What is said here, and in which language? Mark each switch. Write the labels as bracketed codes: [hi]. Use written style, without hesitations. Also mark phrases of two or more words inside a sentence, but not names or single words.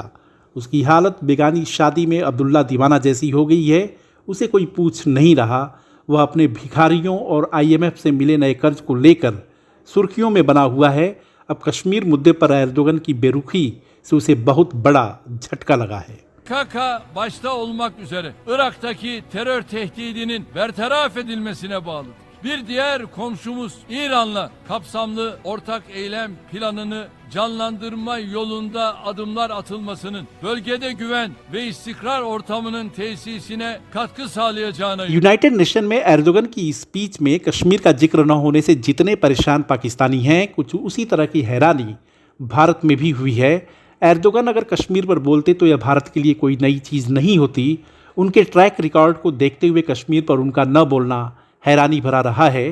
[hi] उसकी हालत बेगानी शादी में अब्दुल्ला दीवाना जैसी हो गई है। उसे कोई पूछ नहीं रहा। वह अपने भिखारियों और IMF से मिले नए कर्ज को लेकर सुर्खियों में बना हुआ है। अब कश्मीर मुद्दे पर एर्दोगन की बेरुखी से उसे बहुत बड़ा झटका लगा है। [tr] PKK başta olmak üzere Irak'taki terör tehdidinin bertaraf edilmesine bağlıdır. Bir diğer komşumuz İran'la kapsamlı ortak eylem planını canlandırma yolunda adımlar atılmasının bölgede güven ve istikrar ortamının tesisine katkı sağlayacağına [hi] यूनाइटेड नेशन में एर्दोगन की स्पीच में कश्मीर का जिक्र न होने से जितने परेशान पाकिस्तानी हैं, कुछ उसी तरह की हैरानी भारत में भी हुई है। एर्दोगन अगर कश्मीर पर बोलते तो यह भारत के लिए कोई नई चीज़ नहीं होती। उनके [en] track record [hi] को देखते हुए कश्मीर पर उनका न बोलना हैरानी भरा रहा है।